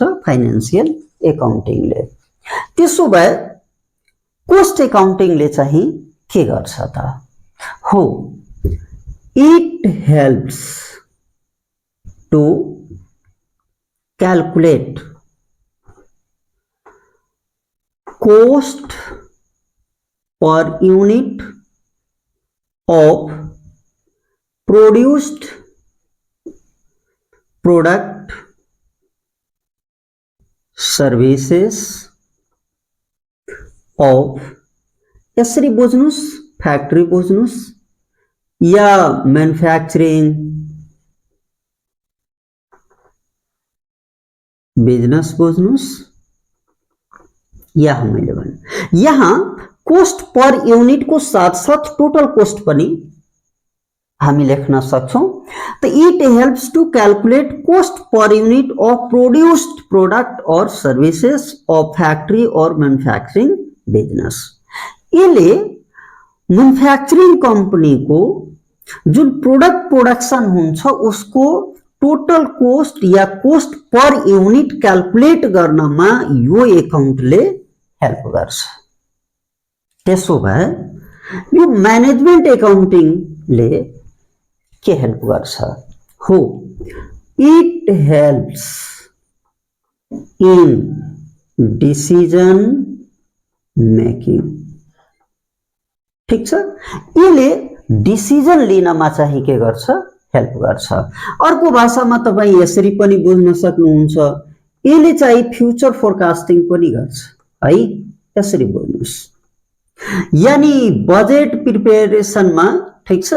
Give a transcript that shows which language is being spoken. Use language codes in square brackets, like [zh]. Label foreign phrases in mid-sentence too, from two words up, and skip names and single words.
[en] financial accountingले [ne] त्यसो भए [en] cost accountingले [ne] चाहिँ के गर्छ त हो [en] it helps to calculate cost per unit of produced product services [ne] of यसरी बुझ्नुस् फ्याक्ट्री बुझ्नुस् या [en] manufacturing business [ne] बुझ्नुस् यहाँ मैले भने यहाँ [en] cost per unit [ne] को साथ साथ [en] total cost [ne] पनि हामी लेख्न सक्छौं त [en] it helps to calculate cost per unit of produced product और services of factory और मैन्युफैक्चरिंग [ne] बिजनेस यसले [en] manufacturing company [ne] को जुन [en] product production [ne] हुन्छ उसको [en] total cost [ne] या [en] cost per unit calculate [ne] गर्नमा यो एकाउन्टले हेल्प गर्छ त्यसो भए यो [en] management accountingले [ne] के हेल्प गर्छ हो [en] it helps in decision making [ne] ठीक छ यसले डिसिजन लिनमा चाहिँ के गर्छ हेल्प गर्छ अर्को भाषामा तपाई यसरी पनि बुझ्न सक्नुहुन्छ यसले चाहिँ [en] future forecasting [ne] पनि गर्छ है यसरी बुझ्नुस् यानी [en] budget preparation [ne] मा ठीक छ